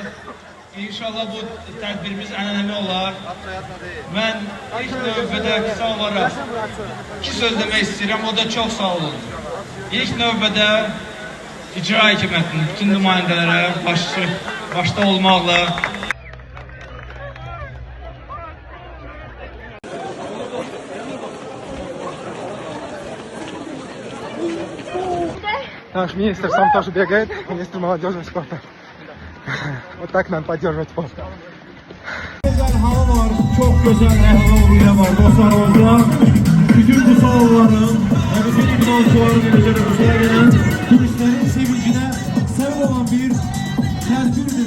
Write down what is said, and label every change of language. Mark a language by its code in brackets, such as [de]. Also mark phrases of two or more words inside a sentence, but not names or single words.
[az] İnşallah bu tədbirimiz ənənəvi olar. Mən ilk növbədə qısa olaraq iki söz demək istəyirəm, o da çox sağ olun. İlk növbədə icra hakimiyyətinin bütün nümayəndələrə başda olmaqla [ru] Наш министр сам тоже бегает, министр молодежи и спорта. Вот так надо поддерживать спорт. [tr] Güzel hava var, çok güzel hava var dostlarımızda. Bütün bu salonların, bütün idmançıların üzerine Bursa'ya gelen turistlerin sevincine sebep olan bir tədbirdir.